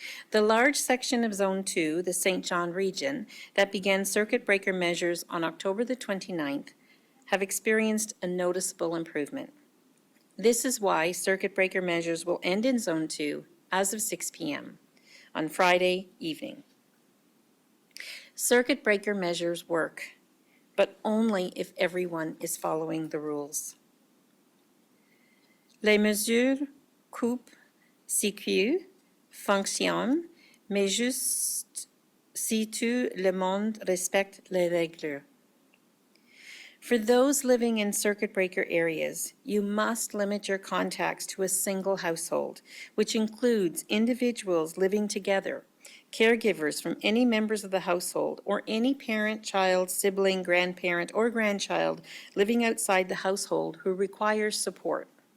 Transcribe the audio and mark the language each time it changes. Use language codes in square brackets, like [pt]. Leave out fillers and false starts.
[en] The large section of Zone 2, the St. John region, that began circuit breaker measures on October the 29th, have experienced a noticeable improvement. This is why circuit breaker measures will end in Zone 2 as of 6 p.m. on Friday evening. Circuit breaker measures work, but only if everyone is following the rules. [fr] Les mesures coupe CHCO fonctionnent, mais juste si tout le monde respecte les règles. [en] For those living in circuit breaker areas, you must limit your contacts to a single household, which includes individuals living together, caregivers from any members of the household, or any parent, child, sibling, grandparent, or grandchild living outside the household who requires support.